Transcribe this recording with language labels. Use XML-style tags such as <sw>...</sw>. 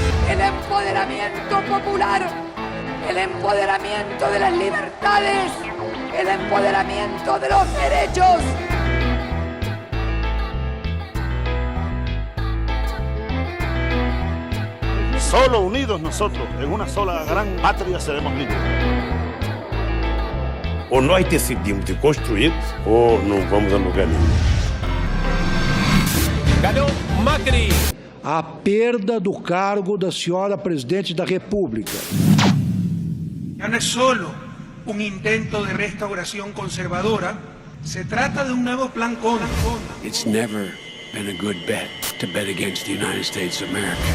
<es>El empoderamiento popular, el empoderamiento de las libertades, el empoderamiento de los derechos. Solo unidos nosotros, en una sola gran patria, seremos libres.</es> <pt>Ou nós decidimos de construir, ou não vamos a lugar nenhum. Ganhou Macri! A perda do cargo da senhora presidente da República.</pt> <es>Ya no es solo un intento de restauración conservadora, se trata de un nuevo plan con.</es> <en>It's never been a good bet to bet against the United States of America.</en>